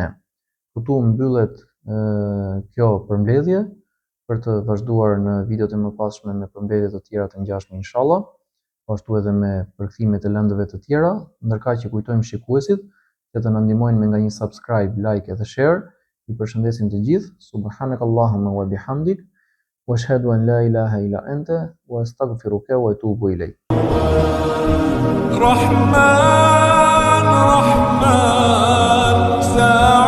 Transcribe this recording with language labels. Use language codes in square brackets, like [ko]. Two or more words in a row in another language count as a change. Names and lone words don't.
[sq] Këtu mbyllet kjo përmbledhje për të vazhduar në videot e mëpasshme me përmbledhje të tjera të ngjashme inshallah, ashtu edhe me përkthimet e lëndëve të tjera, ndërkaq që kujtojmë shikuesit që të na ndihmojnë me nga një [en] subscribe, like [sq] edhe share. I përshëndesim të gjithë. [ar] سبحانك اللهم وبحمدك وأشهد أن لا إله إلا أنت وأستغفرك وأتوب إليك. Rahman, Rahman,